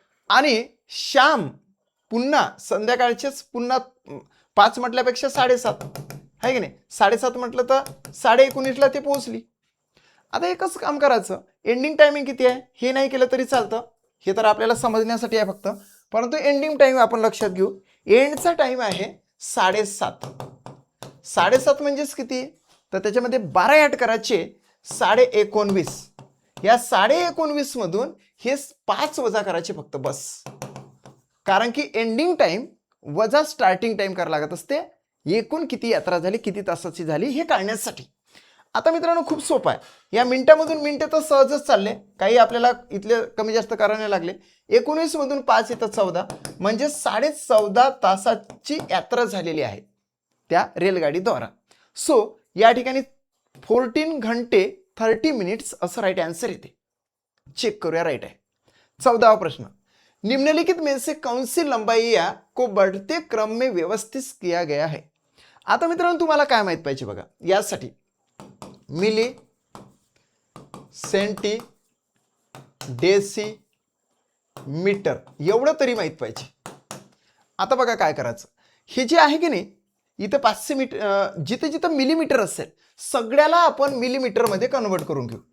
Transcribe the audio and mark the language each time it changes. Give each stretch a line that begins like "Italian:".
Marathi: आणि श्याम पुन्हा संध्याकाळचेच पुन्हा 5 म्हटल्यापेक्षा 7:30 आहे की नाही? 7:30 म्हटलं तर 19:30ला ते पोहोचली. आता एकच काम करायचं. एंडिंग टायमिंग किती आहे हे नाही केलं तरी चालतं. हे तर आपल्याला समजण्यासाठी आहे फक्त. परंतु एंडिंग टाइम आपण लक्षात घेऊ. एंडचा टाइम आहे 7:30. 7:30 म्हणजेच किती? तर त्याच्यामध्ये 12 ॲड करायचे. 19:30. या 19:30 मधून हे 5 वजा करायचे फक्त बस. कारण की एंडिंग टाइम वजा स्टार्टिंग टाइम करायला लागत असते. एकूण किती यात्रा झाली, किती तासाची झाली हे काढण्यासाठी. आता मित्रांनो खूप सोपं आहे. या मिनिटामधून मिनिटं तर सहजच चालले. काही आपल्याला इथले कमी जास्त करायला लागले. 19 मधून 5 येतं 14 म्हणजे 14.5 तासाची यात्रा झालेली आहे त्या रेलगाडीद्वारा. सो या ठिकाणी 14 घंटे 30 मिनिट्स असं राईट आन्सर येते. चेक करूया. राईट आहे. 14वा प्रश्न.
Hindi: निम्नलिखित में से कौन सी लंबाइयां को बढ़ते क्रम में व्यवस्थित किया गया है.
Marathi: आता मित्रांनो तुम्हाला काय माहित पाहिजे बघा. यासाठी मिली, सेंटी, डेसी, मीटर एवढं तरी माहित पाहिजे. आता बघा काय करायचं. हे जे आहे की नाही इथं 500 मीटर, जिथे जिथं मिलीमीटर असेल सगळ्याला आपण मिलीमीटरमध्ये कन्वर्ट करून घेऊ.